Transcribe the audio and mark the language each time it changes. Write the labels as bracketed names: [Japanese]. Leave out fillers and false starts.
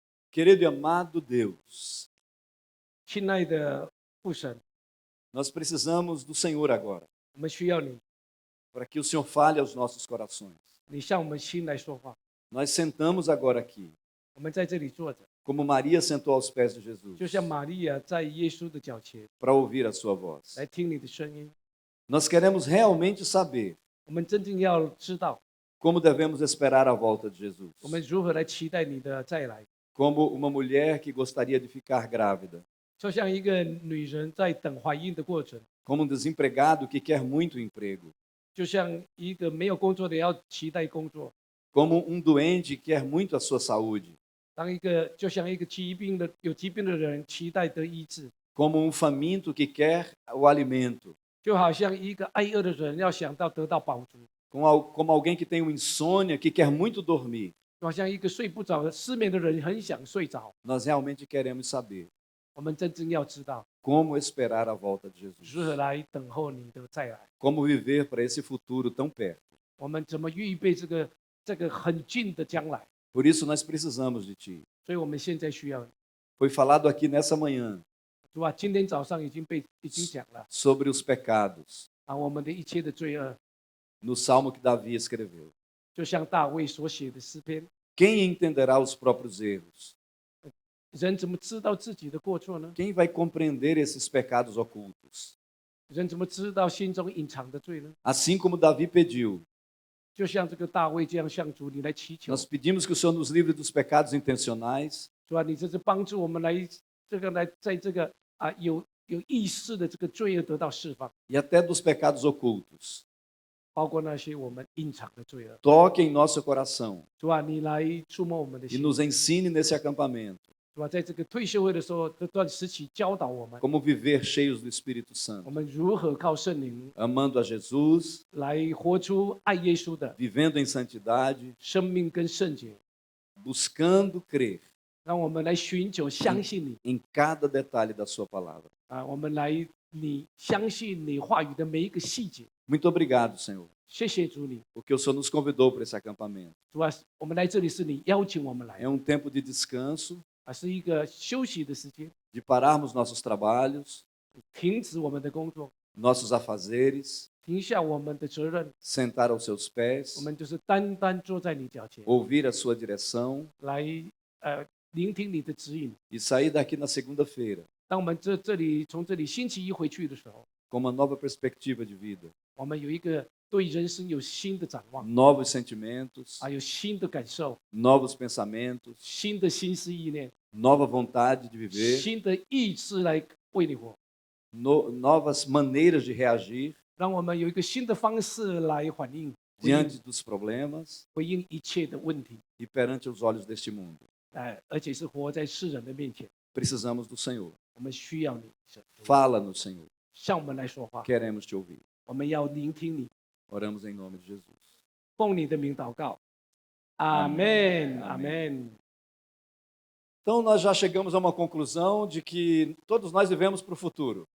[Portuguese] Querido e amado Deus, [Chinese] 亲爱的父神， [Portuguese] nós precisamos do Senhor agora, [Chinese] 我们需要你， [Portuguese] para que o Senhor fale aos nossos corações. [Chinese] 你向我们心来说话。 [Portuguese] Nós sentamos agora aqui, [Chinese] 我们在这里坐着， [Portuguese] como Maria sentou aos pés de Jesus, [Chinese] 就像玛利亚在耶稣的脚前 [Portuguese] para ouvir a sua voz. [Chinese] 来听你的声音。 [Portuguese] Nós queremos realmente saber [Chinese] 我们真正要知道， [Portuguese] como devemos esperar a volta de Jesus. [Chinese] 我们如何来期待你的再来。 [Portuguese] Como uma mulher que gostaria de ficar grávida, [Chinese] 就像一个女人在等怀孕的过程， [Portuguese] como um desempregado que quer muito emprego, [Chinese] 就像一个没有工作的要期待工作， [Portuguese] como um doente que quer muito a sua saúde, [Chinese] 就像一个有疾病的人期待得医治， [Portuguese] como um faminto que quer o alimento, [Chinese] 就好像一个挨饿的人要想到得到饱足， [Portuguese] como alguém que tem uma insônia que quer muito dormir. [Chinese] 就好像一个睡不着的失眠的人很想睡着。 [Portuguese] Nós realmente queremos saber [Chinese] 我们真正要知道 [Portuguese] como esperar a volta de [Chinese] 如 [Portuguese] Jesus, [Chinese] 何来等候你的再来， [Portuguese] como viver para esse futuro tão perto. [Chinese] 我们怎么预备这个很近的将来。 [Portuguese] Por isso nós precisamos de Ti. [Chinese] 所以我们现在需要你。 [Portuguese] Foi falado aqui nessa manhã [Chinese] 主啊，今天早上已经讲了 [Portuguese] sobre os pecados, [Chinese] 啊，我们的一切的罪恶， [Portuguese] no salmo que Davi escreveu. [Chinese] 就像大卫所写的诗篇。 [Portuguese] Quem entenderá os próprios erros? [Chinese] 人怎么知道自己的过错呢？ [Portuguese] Quem vai compreender esses pecados ocultos? [Chinese] 人怎么知道心中隐藏的罪呢？ [Portuguese] Assim como Davi pediu, [Chinese] 就像这个大卫这样向主你来祈求， [Portuguese] Nós pedimos que o Senhor nos livre dos pecados intencionais [Chinese] 主啊，你这是帮助我们来在这个有意识的这个罪恶得到释放， [Portuguese] e até dos pecados ocultos. [Chinese] 包括那些我们隐藏的罪恶。 [Portuguese] Toque em nosso coração [Chinese] 主啊，你来触摸我们的 [Portuguese] e [Chinese] 心。 [Portuguese] nos ensine nesse acampamento [Chinese] 主啊，在这个退休会的时候，这段时期教导我们， [Portuguese] como viver cheios do Espírito [Chinese] 我 [Portuguese] Santo, [Chinese] 们如何靠圣灵 [Portuguese] amando a Jesus, [Chinese] 来活出爱耶稣的 [Portuguese] vivendo em santidade, [Chinese] 生命跟圣洁， [Portuguese] buscando crer [Chinese] 让我们来寻求相信你 [Portuguese] em cada detalhe da sua palavra. [Chinese] 我们来你相信你话语的每一个细节。 [Portuguese] Muito obrigado, Senhor, [Chinese] 谢谢主你， [Portuguese] porque o Senhor nos convidou para esse acampamento. [Chinese] 主啊，我们来这里是你邀请我们来 [Portuguese] É tempo de descanso, [Chinese] 是一个休息的时间， [Portuguese] de pararmos nossos trabalhos, [Chinese] 停止我们的工作， [Portuguese] nossos afazeres, [Chinese] 停下我们的责任， [Portuguese] sentar aos seus [Chinese] 我 [Portuguese] pés, [Chinese] 们就是单单坐在你脚前， [Portuguese] ouvir a sua direção [Chinese] 来聆听你的指引。 [Portuguese] e sair daqui na segunda-feira [Chinese] 当我们从这里星期一回去的时候， [Portuguese] com uma nova perspectiva de vida, [Chinese] 我们有一个对人生有新的展望， [Portuguese] novos sentimentos, [Chinese] 有新的感受， [Portuguese] novos pensamentos, [Chinese] 新的心思意念， [Portuguese] nova vontade de viver, [Chinese] 新的意志来为你活， [Portuguese] novas maneiras de reagir [Chinese] 让我们有一个新的方式来反应， [Portuguese] diante dos problemas [Chinese] 回应一切的问题， [Portuguese] e perante os olhos deste mundo. [Chinese] 而且是活在世人的面前。 [Portuguese] Precisamos do Senhor. [Chinese] 我们需要你， [Portuguese] Fala-nos, Senhor. [Chinese] 向我们来说话， [Portuguese] Queremos te ouvir. [Chinese] 我们要聆听你， [Portuguese] Oramos em nome de Jesus. [Chinese] 奉你的名祷告，阿门，阿门。 [Portuguese] Então, nós já chegamos a uma conclusão de que todos nós vivemos para o futuro.